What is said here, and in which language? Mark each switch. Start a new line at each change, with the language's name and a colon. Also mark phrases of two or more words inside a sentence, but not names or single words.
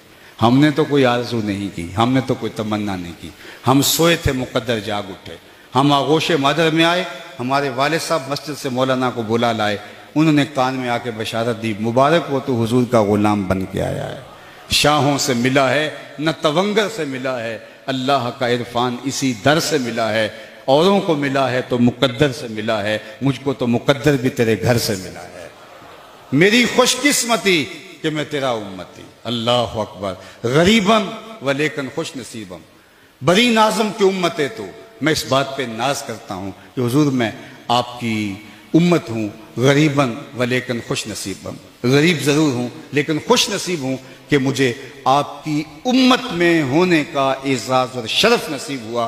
Urdu: ہم نے تو کوئی آرزو نہیں کی، ہم نے تو کوئی تمنا نہیں کی، ہم سوئے تھے مقدر جاگ اٹھے، ہم آغوش مادر میں آئے، ہمارے والد صاحب مسجد سے مولانا کو بلا لائے، انہوں نے کان میں آ کے بشارت دی مبارک ہو تو حضور کا غلام بن کے آیا ہے، شاہوں سے ملا ہے نہ تونگر سے ملا ہے، اللہ کا عرفان اسی در سے ملا ہے، اوروں کو ملا ہے تو مقدر سے ملا ہے، مجھ کو تو مقدر بھی تیرے گھر سے ملا ہے، میری خوش قسمتی کہ میں تیرا امتی۔
Arabic: اللہ اکبر۔
Persian: غریبم ولیکن خوش نصیبم،
Urdu: بڑی نازم کی امت ہے تو میں اس بات پہ ناز کرتا ہوں کہ حضور میں آپ کی امت ہوں، غریباً ولیکن خوش نصیباً، غریب ضرور ہوں لیکن خوش نصیب ہوں کہ مجھے آپ کی امت میں ہونے کا اعزاز اور شرف نصیب ہوا۔